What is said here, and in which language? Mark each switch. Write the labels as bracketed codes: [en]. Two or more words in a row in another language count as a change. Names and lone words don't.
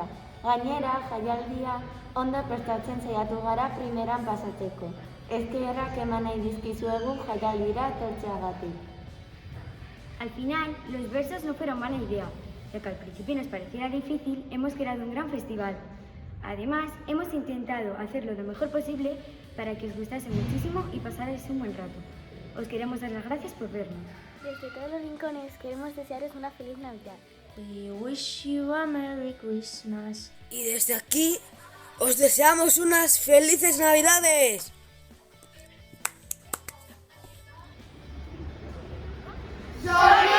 [eu] Gainera, jaialdia ondo prestatzen saiatu gara primeran pasatzeko. Eskerrak eman nahi dizkizuegu jaialdira etortzeagatik. [es] Al final, los versos no fueron mala idea, ya que al principio nos pareciera difícil, hemos creado un gran festival. Además, hemos intentado hacerlo lo mejor posible para que os gustase muchísimo y pasarais un buen rato. Os queremos dar las gracias por vernos. Desde todos los rincones queremos desearos una feliz Navidad. [en] We wish you a Merry Christmas. [es] Y desde aquí os deseamos unas felices Navidades. ¡Soy